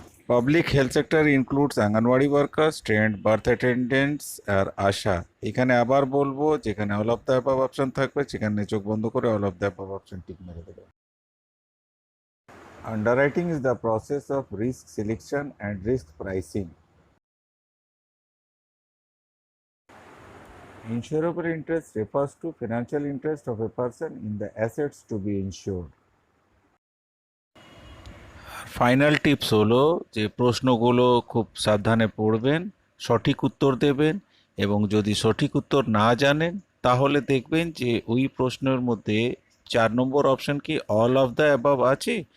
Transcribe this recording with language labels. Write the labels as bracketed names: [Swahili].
[English] Public health sector includes anganwadi workers, trained birth attendants আর আশা। [Bangla] এখানে আবার বলবো, যেখানে [English] all of the above [Bangla] option থাকবে সেখানে চোখ বন্ধ করে all of the above option tick মেরে দেবে। [English] Underwriting is the process of risk selection and risk pricing. Insurable interest refers to financial interest of a person in the assets to be insured. [Bangla] Final tips হলো যে প্রশ্নগুলো খুব সাবধানে পড়বেন, সঠিক উত্তর দেবেন, এবং যদি সঠিক উত্তর না জানেন তাহলে দেখবেন যে ওই প্রশ্নের মধ্যে 4 নম্বর অপশন কি অল অফ দ্য অ্যাবাভ আছে।